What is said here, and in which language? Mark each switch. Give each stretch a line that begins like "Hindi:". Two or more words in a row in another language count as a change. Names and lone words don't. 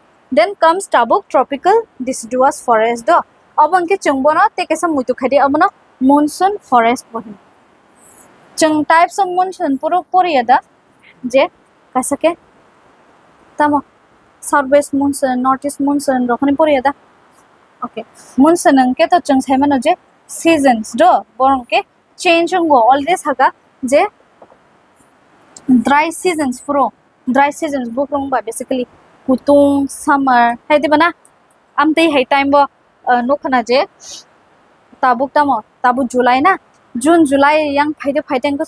English: Then comes
Kok Borok: tabuk
English: tropical deciduous forest
Kok Borok: do abang ke chungbono te kesam mutu khadi abona
English: monsoon forest
Kok Borok: bohin chung
English: types of monsoon
Kok Borok: puro poriyada je kasake tamo
English: southwest monsoon northeast monsoon
Kok Borok: rokhani poriyada. Okay, monsoon angke to chung saimano je seasons do borong ke change ngo always haga je
English: dry seasons
Kok Borok: bukrong ba basically kutung summer hai di bana amte hai time bo no khana je tabuk July na June July yang phaiteng ko